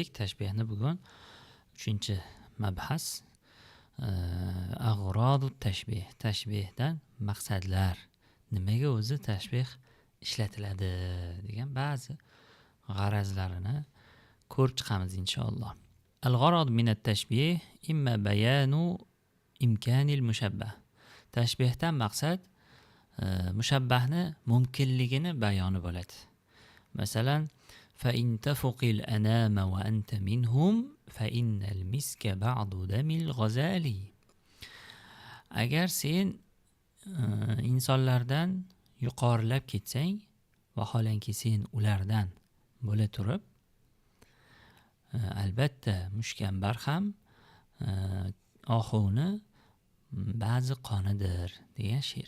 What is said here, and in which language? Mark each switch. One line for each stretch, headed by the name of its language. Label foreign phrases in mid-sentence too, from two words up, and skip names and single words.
Uzbek: Tashbihni bugun 3-mabhas
Arabic: أغراض التشبيه.
Uzbek: Tashbihdan maqsadlar. Nimaga o'zi tashbih ishlatiladi degan ba'zi g'arazlarini ko'rib chiqamiz inshaalloh.
Arabic: الغرض من التشبيه إما بيان إمكان المشبه.
Uzbek: تشبيهdan maqsad mushabbahni mumkinligini bayoni bo'ladi. Masalan,
Arabic: فإن تفق الأنام وأنت منهم فإن المسك بعض دم الغزال.
Uzbek: Agar sen insonlardan yuqorilab ketsang, vaholanki sen ulardan bo'la turib, albatta mushkambar ham oxuni ba'zi qonidir degan she'r.